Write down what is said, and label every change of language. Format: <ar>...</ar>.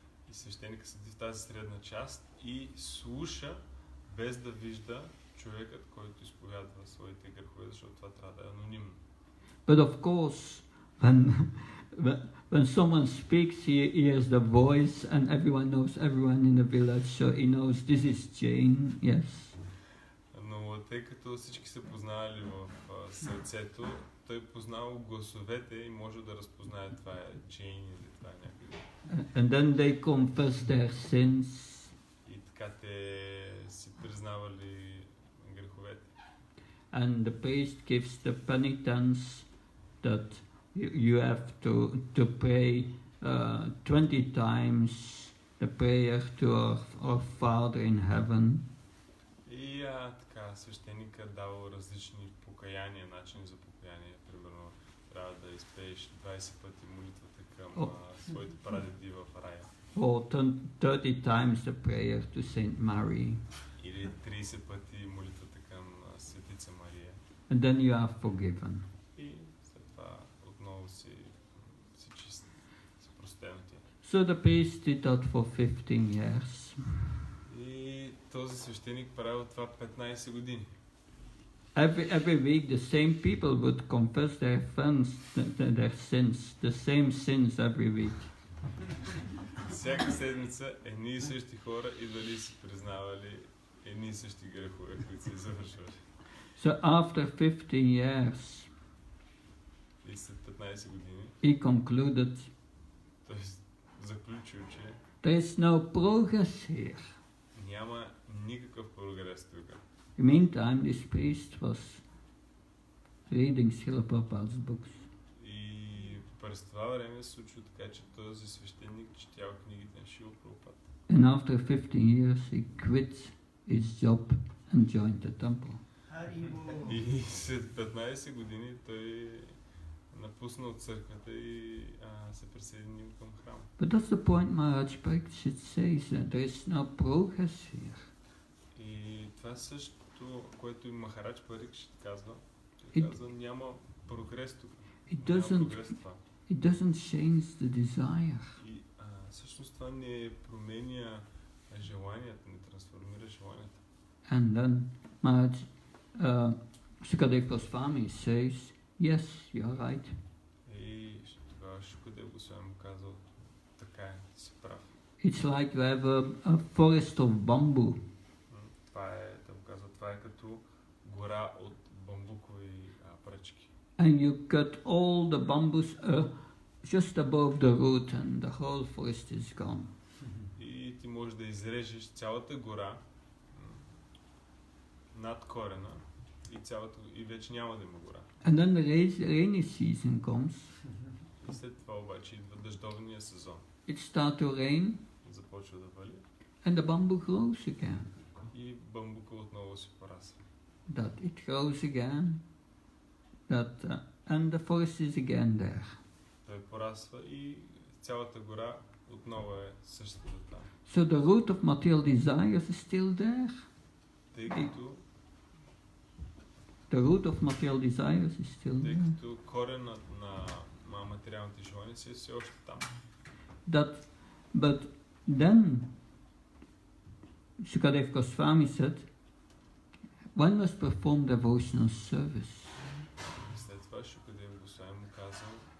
<bg>И свещеника седи в тази средна част и слуша без да вижда човекът, който изповядва своите грехове, защото това трябва да е анонимно.</bg> <en>But of course, when someone speaks, he hears the voice, and everyone knows everyone in the village, so he knows this is Jane, yes.</en> <bg>Но тъй като всички се познавали в сърцето, той познал гласовете и може да разпознае това е Джейн или това е някъде.</bg> <en>And then they confess their sins.</en> <bg>И така те си признавали греховете.</bg> <en>and the priest gives the penitence that you have to pray 20 times the prayer to our Father in heaven.</en> <bg>И така, свещеника дава различни покаяния, начини за покаяние. Примерно, трябва да изпееш 20 пъти молитвата към своите прадеди в рая.</bg> <en>Or 30 times the prayer to Saint Mary.</en> <bg>Или 30 пъти молитвата към Светица Мария.</bg> <en>And then you are forgiven.</en> <bg>И след това отново си чист, си простен ти.</bg> <en>So the priest did that for 15 years.</en> <bg>И този свещеник правил това 15 години.</bg> <en>Every week the same people would confess their sins, the same sins every week.</en> <bg>Всяка седмица едни и същи хора идвали си признавали едни и същи грехове, които се завършвали.</bg> <en>So after 15 years,</en> <bg>и след 15 години,</bg> <en>he concluded,</en> <bg>той заключил, че</bg> <en>there is no progress here.</en> <bg>няма никакъв прогрес тук.</bg> <en>In the meantime, this priest was reading Srila Prabhupada's books.</en> <bg>И през това време се случва така, че този свещеник четял книгите на Шрила Прабхупада.</bg> <en>And after 15 years, he quit his job and joined the temple.</en> <bg>И след 15 години той напуснал църквата и се присъединил към храма.</bg> <en>But that's the point Maharaj Pariksit says, that there is no progress here.</en> <bg>И това същото, което и Махарадж Парикшит казва, той казва, няма прогрес тук.</bg> <en>It doesn't change the desire.</en> <bg>И всъщност това не променя желанията, не трансформира желанията.</bg> <en>And then Maharaj Sukadeva Swami says, yes, you're right.</en> <bg>И тогава Шукадев Госвами му казал, така е, си прав.</bg> <en>It's like you have a forest of bamboo.</en> <bg>Това е като гора от бамбукови пръчки.</bg> <en>And you cut all the bamboos just above the root and the whole forest is gone.</en> <bg>И ти можеш да изрежеш цялата гора над корена и вече няма да има гора.</bg> <en>And then the rainy season comes.</en> <bg>И след това обаче идва дъждовния сезон.</bg> <en>It starts to rain.</en> <bg>Започва да вали.</bg> <en>And the bamboo grows again.</en> <bg>И бамбука отново се порасва.</bg> <en>That it grows again. And the forest is again there.</en> <bg>Той порасва и цялата гора отново е същата там.</bg> <en>So the root of material desires is still there.</en> <bg>Тъй като</bg> <en>the root of material desires is still there.</en> <bg>Тъй като коренът на материалните желания си е все още там.</bg> <en>But then Sukadeva Goswami said, one must perform devotional service.</en> <bg>След това Шукадев Госвами му казал,</bg>